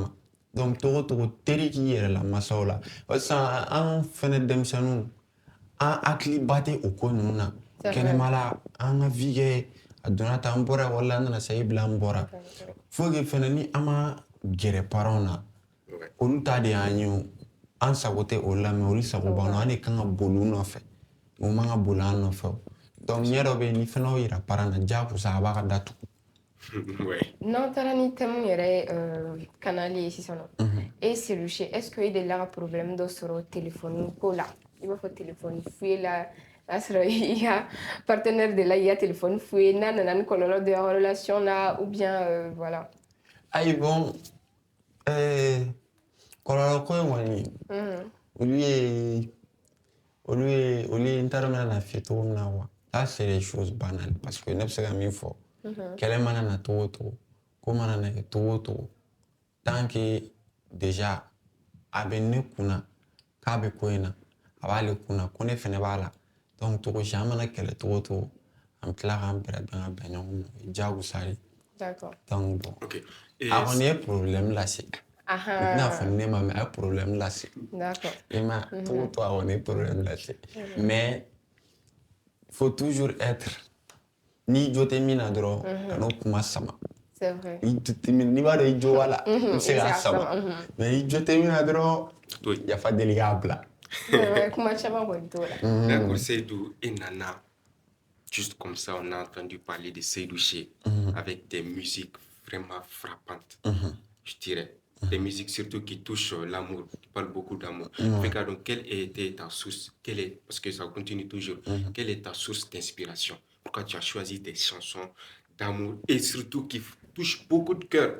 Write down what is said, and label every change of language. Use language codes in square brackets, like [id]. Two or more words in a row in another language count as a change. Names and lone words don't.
[bm] ma donc togo o togo teri k'i yɛrɛ la masaw la sisan an fɛnɛ denmisɛnninw an hakili ba tɛ o ko ninnu na kɛnɛma la an ka vie kɛ a donna tan an bɔra wala an nana sayi bila an bɔra [fr] faut que [bm] fɛnɛ ni an ma gɛrɛ parents na olu ta de y'an ye o an sago tɛ o la mais olu sago b'an na an de kan ka boli u nɔfɛ o man ka boli an nɔfɛ o donc ɲɛ dɔ bɛ yen ni fɛnɛ y'o yira parent na diyagosa a b'a ka datugu. n'an taara ni thème yɛrɛ kanali ye sisan nɔ et Selouche [fr] est-ce que [bm] i delila ka problème dɔ sɔrɔ téléphone ko la i b'a fɔ [fr] téléphone fouillé [bm] la n'a sɔrɔ i ka partenaire de la i ka [fr] téléphone fouillé [bm] n'a nana ni kɔlɔlɔ dɔ y'aw relation na [fr] ou bien voilà. [bm] Ayi bon kɔlɔlɔ ko in kɔni olu ye n t'a dɔn n bɛna na f'i ye cogo min na [fr] quoi ça c'est des choses banales parce que [bm] ne bɛ se ka min fɔ kɛlɛ mana na togo o togo ko mana na kɛ togo o togo [fr] tant que déjà [bm] a bɛ ne kunna k'a bɛ ko in na a b'ale kunna ko ne fɛnɛ b'a la donc togo si an mana kɛlɛ togo o togo an bɛ tila k'an bɛrɛ bɛn ka bɛn ɲɔgɔn ma o ye diyagosa de. [fr] D'accord. [bm] Donc bon a kɔni ye problème lase i tɛna fɔ ne ma mais a ye problème lase i ma togo o togo a kɔni ye problème lase [fr] mais faut toujours être [bm] ni jo tɛ min na dɔrɔn ka n'o kuma sama. [fr] C'est vrai. [bm] N'i b'a dɔn i jo b'a la i bɛ se k'a sama mais ni jo tɛ min na dɔrɔn yafa deli k'a bila. Kuma caman kɔni t'o la. [fr] D'accord, Seydou et Nana, juste comme ça, on a entendu parler de Seydouche avec des musiques vraiment frappantes, je dirais. Des musiques surtout qui touchent l'amour, qui parlent beaucoup d'amour. Donc, quelle était ta source? Parce que ça continue toujours. Quelle est ta source d'inspiration? Pourquoi tu as choisi des chansons d'amour et surtout qui touchent beaucoup de cœur?